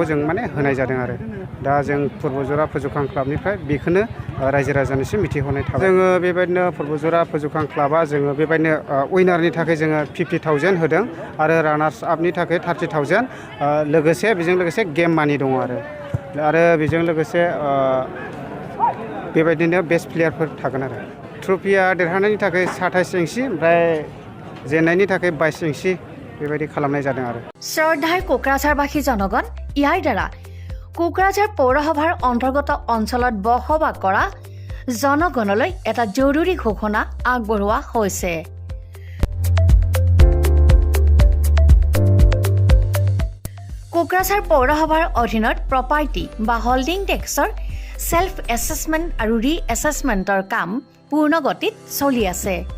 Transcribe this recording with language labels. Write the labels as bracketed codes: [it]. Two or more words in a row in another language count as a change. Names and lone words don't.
[brx] जों माने होनाय जादों आरो दा जों परबटझरा फोजोबखां क्लाबनिफ्राय बेखौनो रायजो राजानिसिम मिथिहरनाय थाबाय जोङो बेबायदिनो परबटझरा फोजोबखां क्लाबा जोङो बेबायदिनो उइनारनि थाखाय जोङो 50,000 होदों आरो [en] runners up [brx] थाखाय 30,000 लोगोसे बेजों लोगोसे गेम मानि दङ आरो बेजों लोगोसे बेबायदिनो [en] best players [brx] थागोन आरो ट्रफिया देरहानायनि थाखाय 27 इन्सि ओमफ्राय जेननायनि थाखाय 22 इन्सि बेबायदि खालामनाय जादों आरो [as] শ্ৰদ্ধাৰ কোকৰাঝাৰবাসী জনগণ ইয়াৰ দ্বাৰা কোকৰাঝাৰ পৌৰসভাৰ অন্তৰ্গত অঞ্চলত বসবাস কৰা জনগণলৈ এটা জৰুৰী ঘোষণা আগবঢ়োৱা হৈছে কোকৰাঝাৰ পৌৰসভাৰ অধীনত প্ৰপাৰ্টি বা [en] holding tax self assessment [as] আৰু [en] re assessment [as] কাম পূৰ্ণ গতিত চলি আছে